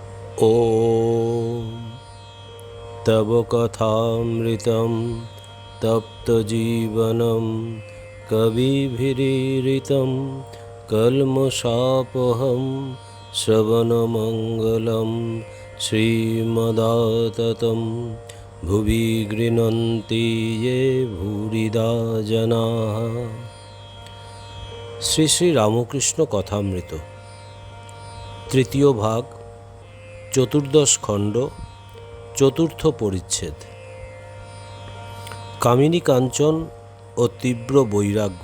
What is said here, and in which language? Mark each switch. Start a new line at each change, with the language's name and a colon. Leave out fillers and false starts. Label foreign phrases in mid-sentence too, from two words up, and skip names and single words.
Sanskrit: ॐ तव कथामृतं तप्तजीवनं कविभिरीरितं कल्मषापहं श्रवणमङ्गलं श्रीमदाततं भुवि गृह्णन्ति ये भूरिदा जनाः।
Bangla: শ্রী শ্রী রামকৃষ্ণ কথামৃত তৃতীয় ভাগ, চতুর্দশ খণ্ড, চতুর্থ পরিচ্ছেদ। কামিনী কাঞ্চন ও তীব্র বৈরাগ্য।